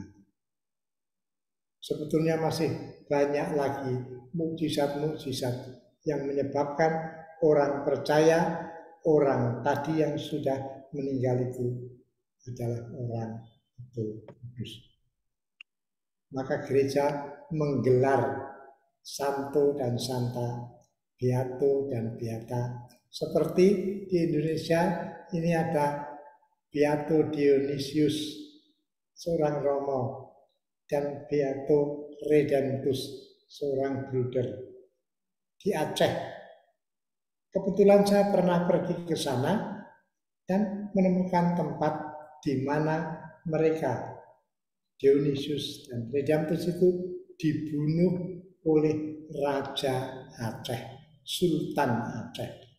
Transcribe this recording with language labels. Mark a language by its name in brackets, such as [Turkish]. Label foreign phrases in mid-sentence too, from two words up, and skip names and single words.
[Indonesian] Sebetulnya masih banyak lagi mukjizat-mukjizat yang menyebabkan orang percaya orang tadi yang sudah meninggal itu adalah orang betul kudus. Maka gereja menggelar santo dan santa, beato dan beata. Seperti di Indonesia ini ada Beato Dionysius, seorang Romo, dan Beato Redemptus, seorang bruder. Di Aceh, kebetulan saya pernah pergi ke sana dan menemukan tempat di mana mereka, Dionysius dan Redemptus itu dibunuh oleh Raja Aceh, Sultan Aceh.